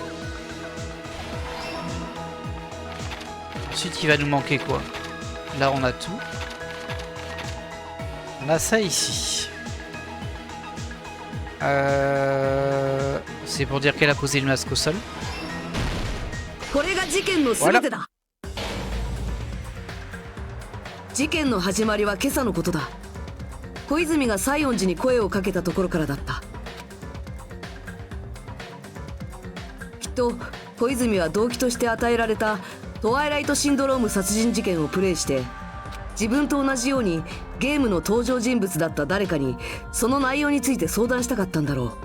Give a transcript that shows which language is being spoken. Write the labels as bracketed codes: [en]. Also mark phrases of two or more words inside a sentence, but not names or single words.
[fr] Ensuite, il va nous manquer quoi? Là, on a tout. On a ça ici. C'est pour dire qu'elle a posé le masque au sol. Voilà. [ja] 事件の始まりは今朝のことだ。小泉が西園寺に声をかけたところからだった。きっと小泉は動機として与えられたトワイライトシンドローム殺人事件をプレイして、自分と同じようにゲームの登場人物だった誰かにその内容について相談したかったんだろう。